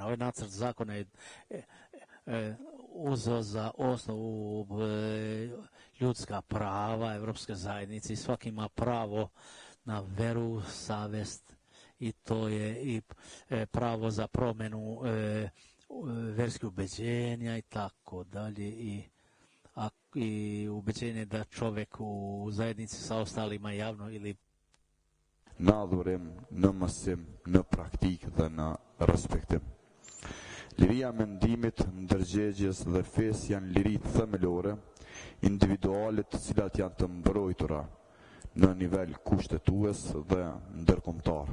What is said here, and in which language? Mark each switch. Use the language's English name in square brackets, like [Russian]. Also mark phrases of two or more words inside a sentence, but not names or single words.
[Serbian] Ovaj nacrt zakona je uzeo za osnovu ljudska prava Evropske zajednice i svaki ima pravo na veru, savest, i to je i pravo za promjenu verskih ubeđenja i tako dalje i ubeđenje da čovjek u zajednici sa ostalima javno ili [Albanian] në adhurim, në mësim, në praktikë dhe në respektim. Liria mendimit, ndërgjegjes dhe fesë janë liri themelore, individuale të cilat janë të mbrojtura në nivel kushtetues dhe ndërkombëtar.